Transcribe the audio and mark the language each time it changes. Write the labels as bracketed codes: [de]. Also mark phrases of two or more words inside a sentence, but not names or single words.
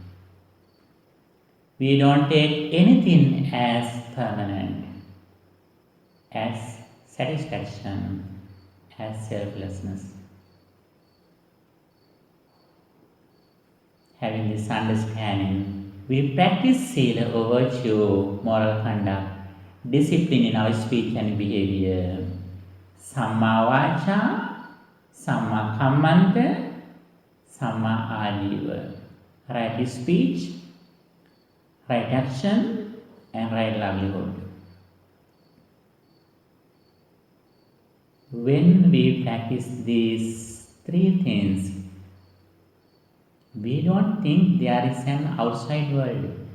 [en] We don't take anything as permanent, as satisfaction, as selflessness. Having this understanding, we practice sila or virtue, moral conduct, discipline in our speech and behavior. [pi] Samma vaca, samma kammanta, samma ajiva. [en] Right speech, right action, and right livelihood. When we practice these three things, we don't think there is an outside world.